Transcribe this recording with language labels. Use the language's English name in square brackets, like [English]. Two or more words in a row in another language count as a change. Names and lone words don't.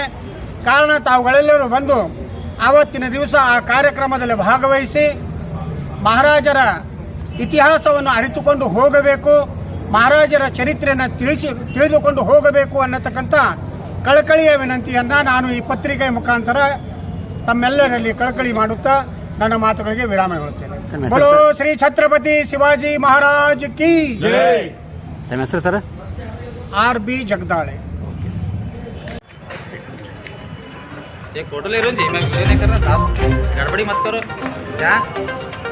[Kannada] ಕಾರಣ ತಾವುಗಳೆಲ್ಲರೂ ಬಂದು ಆವತ್ತಿನ ದಿವಸ ಆ ಕಾರ್ಯಕ್ರಮದಲ್ಲಿ ಭಾಗವಹಿಸಿ ಮಹಾರಾಜರ ಇತಿಹಾಸವನ್ನು ಅರಿತುಕೊಂಡು ಹೋಗಬೇಕು, ಮಹಾರಾಜರ ಚರಿತ್ರೆಯನ್ನು ತಿಳಿದುಕೊಂಡು ಹೋಗಬೇಕು ಅನ್ನತಕ್ಕಂಥ ಕಳಕಳಿಯ ವಿನಂತಿಯನ್ನು ನಾನು ಈ ಪತ್ರಿಕೆ ಮುಖಾಂತರ ತಮ್ಮೆಲ್ಲರಲ್ಲಿ ಕಳಕಳಿ ಮಾಡುತ್ತಾ ನನ್ನ ಮಾತುಗಳಿಗೆ ವಿರಾಮ ಹೇಳುತ್ತೇನೆ. [Hindi] बोलो श्री छत्रपति शिवाजी महाराज की जय. [Kannada] ನಿಮ್ಮ ಹೆಸರು ಸರ್? RB जगदाळे. [Hindi] एक फोटो ले रहे हो जी, मैं वीडियो नहीं कर रहा साहब, गड़बड़ी मत करो क्या।